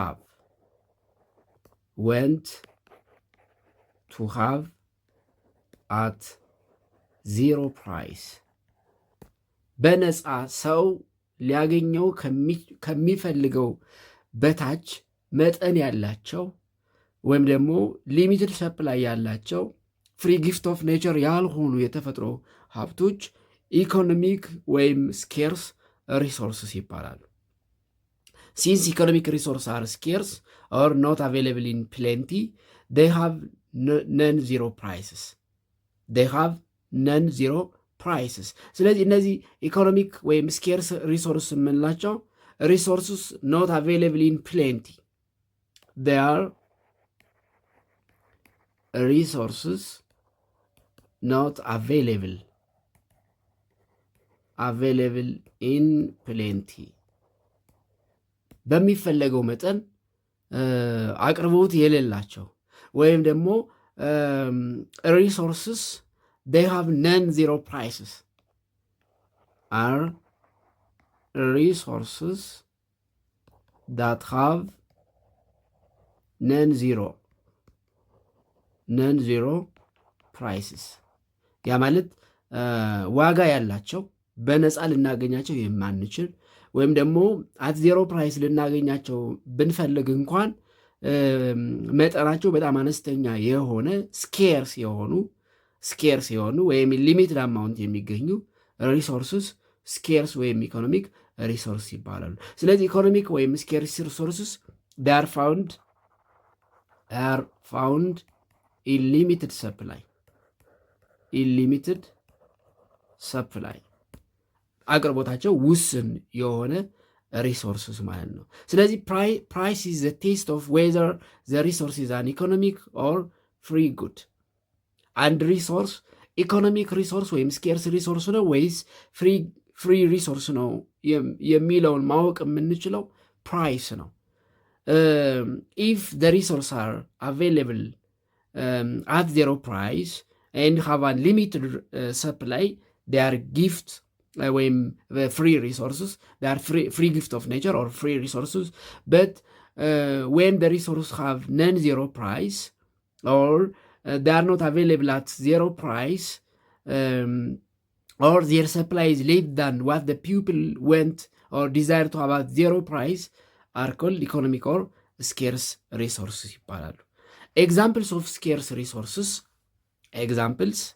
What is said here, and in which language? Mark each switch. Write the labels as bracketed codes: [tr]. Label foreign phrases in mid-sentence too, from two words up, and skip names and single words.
[en] to have at zero price. [am] በነፃ ሰው ሊያገኘው ከሚፈልገው በታች መጠን ያላቸው ወይም ደግሞ [en] limited supply ያላቸው free gift of nature [am] ያልሆኑ የተፈጥሮ ሀብቶች [en] ኢኮኖሚክ ወይም scarce resources ይባላሉ። since economic resource are scarce or not available in plenty they have non-zero prices. [am] ስለዚህ እነዚህ [en] ኢኮኖሚክ ወይም scarce resource የምንላቸው resources not available in plenty they are resources not available in plenty [am] በሚፈለገው መጠን አቅርቦት የሌላቸው ወይም ደግሞ [en] resources they have non-zero prices are resources that have non-zero [am] prices ያ ማለት ዋጋ ያላቸው በነፃ ልናገኛቸው የማንችል ወይም ደግሞ [en] at zero price [am] ልናገኛቸው ብንፈልግ እንኳን መጠናቸው በጣም አነስተኛ የሆነ ስኬርስ የሆኑ ወይም [en] limited amount [am] የሚገኙ [en] resources scarce [am] ወይም [en] economic resource [am] ይባላሉ። ስለዚህ ኢኮኖሚክ ወይም [en] scarce resources [am] are [en] found in limited supply [am] አቅርቦታቸው ውስን የሆነ [en] ሪሶርስስ [am] ማለት ነው። ስለዚህ [en] price is the test of whether the resource is an economic or free good። [am] አንድ ሪሶርስ ኢኮኖሚክ ሪሶርስ ወይም ስኬርስ ሪሶርስ ነው ወይስ ፍሪ ሪሶርስ ነው የሚለውን ማወቅ የምንችለው ፕራይስ ነው። [en] if the resource are available at zero price and have unlimited supply, they are gift ወይም free resources, they are free gift of nature or free resources. But when the resources have non-zero price or they are not available at zero price or their supply is less than what the people want or desire to have at zero price are called economic or scarce resources ይባላሉ። Examples of scarce resources, examples